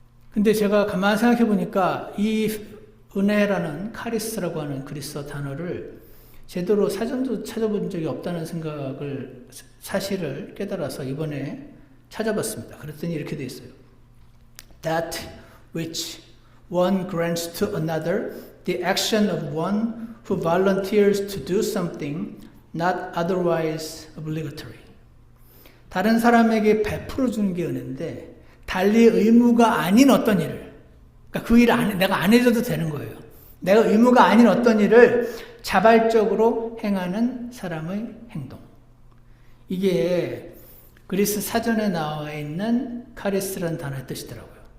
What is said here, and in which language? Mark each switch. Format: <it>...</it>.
<ko>근데 제가 가만히 생각해 보니까 이 은혜라는 카리스라고 하는 그리스어 단어를 제대로 사전도 찾아본 적이 없다는 사실을 깨달아서 이번에 찾아봤습니다. 그랬더니 이렇게 돼 있어요.</ko> <en>That which one grants to another, the action of one who volunteers to do something not otherwise obligatory.</en> <ko>다른 사람에게 베풀어 주는 게 은혜인데 달리 의무가 아닌 어떤 일을 그러니까 그 일을 내가 안 해줘도 되는 거예요. 내가 의무가 아닌 어떤 일을 자발적으로 행하는 사람의 행동. 이게 그리스 사전에 나와 있는 카리스라는 단어의 뜻이더라고요.</ko>